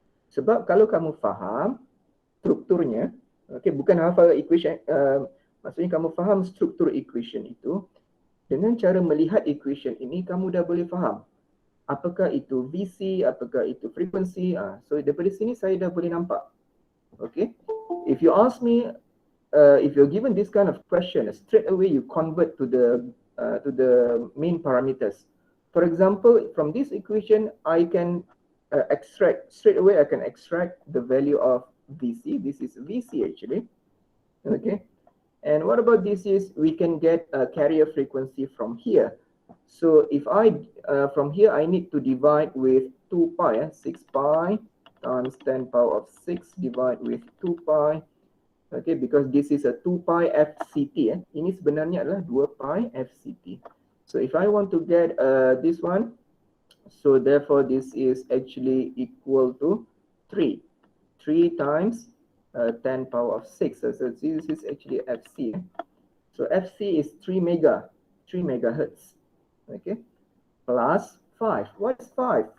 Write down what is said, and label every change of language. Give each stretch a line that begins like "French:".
Malay: Sebab kalau kamu faham strukturnya, okey, bukan hafal equation, maksudnya kamu faham struktur equation itu, dengan cara melihat equation ini kamu dah boleh faham apakah itu VC, apakah itu frekuensi. So daripada sini saya dah boleh nampak.
English: Okay, if you ask me, if you're given this kind of question, straight away you convert to the main parameters. For example, from this equation, I can extract straight away. I can extract the value of VC. This is VC actually. Okay, and what about this is we can get a carrier frequency from here. So if I from here I need to divide with 2 pi, 6 pi times 10 power of 6 divide with 2 pi. Okay, because this is a 2 pi FCT.
Malay: Ini sebenarnya adalah 2 pi FCT.
English: So if I want to get this one, so therefore this is actually equal to 3. 3 times 10 power of 6. So this is actually FC. So FC is 3 megahertz. Okay, plus 5. What is 5?